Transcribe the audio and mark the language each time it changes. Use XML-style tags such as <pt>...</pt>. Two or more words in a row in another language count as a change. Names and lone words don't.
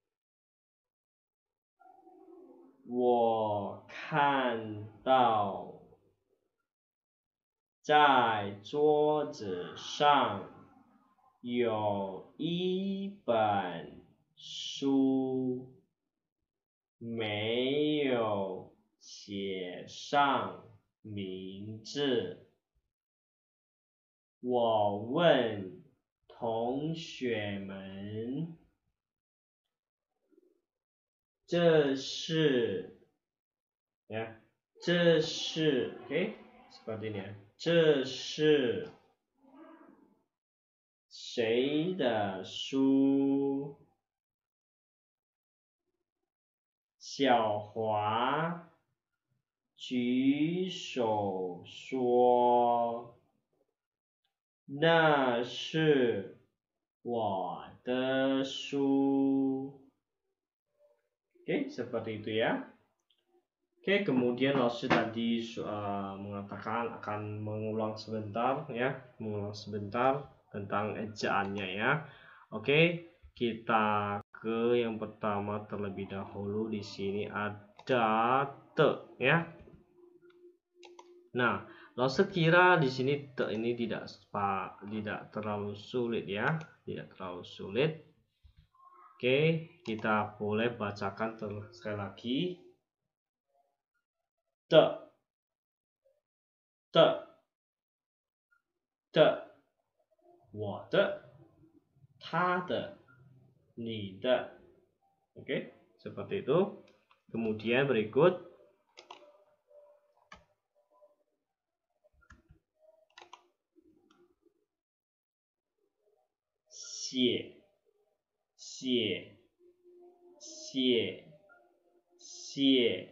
<zh>我看到在桌子上有一本书，没有写上名字。我问同学们，这是ya, 这是</zh> <id>oke, seperti ini ya.</id> <zh>这是谁的书？小华举手说：“那是我的书。”</zh> <id>Oke, seperti itu ya. Oke, kemudian Laoshi tadi mengatakan akan mengulang sebentar ya, mengulang sebentar tentang ejaannya ya. Oke, kita ke yang pertama terlebih dahulu. Di sini ada te ya. Nah, Laoshi kira di sini te ini tidak terlalu sulit ya, tidak terlalu sulit. Oke, kita boleh bacakan sekali lagi.</id> <zh>的，我的，他的，你的.</zh> <id>Oke, seperti itu. Kemudian berikut xie, xie, xie, xie.</id>